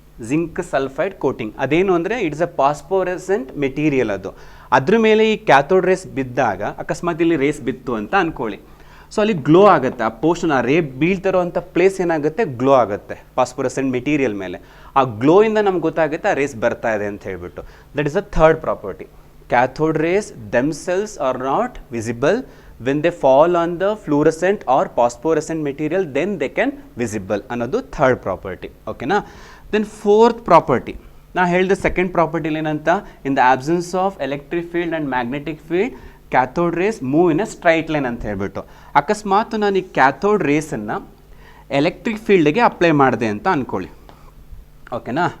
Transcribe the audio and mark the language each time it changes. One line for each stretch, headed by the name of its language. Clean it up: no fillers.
Kannada: Zinc sulphide coating ಅದೇನು ಅಂದರೆ
English: It's a phosphorescent material.
Kannada: ಅದು ಅದ್ರ ಮೇಲೆ ಈ ಕ್ಯಾಥೋಡ್ ರೇಸ್ ಬಿದ್ದಾಗ, ಅಕಸ್ಮಾತ್ ಇಲ್ಲಿ ರೇಸ್ ಬಿತ್ತು ಅಂತ ಅಂದ್ಕೊಳ್ಳಿ, ಸೊ ಅಲ್ಲಿ ಗ್ಲೋ ಆಗುತ್ತೆ. ಆ ಪೋರ್ಷನ್, ಆ ರೇ ಬೀಳ್ತಿರೋ ಅಂಥ ಪ್ಲೇಸ್ ಏನಾಗುತ್ತೆ, ಗ್ಲೋ ಆಗುತ್ತೆ ಪಾಸ್ಪೋರೆಸೆಂಟ್ ಮೆಟೀರಿಯಲ್ ಮೇಲೆ. ಆ ಗ್ಲೋಯಿಂದ ನಮ್ಗೆ ಗೊತ್ತಾಗುತ್ತೆ ಆ ರೇಸ್ ಬರ್ತಾ ಇದೆ ಅಂತ ಹೇಳ್ಬಿಟ್ಟು.
English: That is a third property. Cathode rays themselves are not visible. When they fall on the fluorescent or phosphorescent material, then they can visible
Kannada: ಅನ್ನೋದು ಥರ್ಡ್ ಪ್ರಾಪರ್ಟಿ. ಓಕೆನಾ?
English: then fourth property,
Kannada: ನಾ ಹೇಳಿದ ಸೆಕೆಂಡ್ ಪ್ರಾಪರ್ಟಿ ಏನಂತ,
English: in the absence of electric field and magnetic field cathode rays move in a straight line
Kannada: ಅಂತ ಹೇಳ್ಬಿಟ್ಟು. ಅಕಸ್ಮಾತ್ ನಾನು ಈ ಕ್ಯಾಥೋಡ್ ರೇಸನ್ನು ಎಲೆಕ್ಟ್ರಿಕ್ ಫೀಲ್ಡಿಗೆ ಅಪ್ಲೈ ಮಾಡಿದೆ ಅಂತ ಅಂದ್ಕೊಳ್ಳಿ. ಓಕೆನಾ?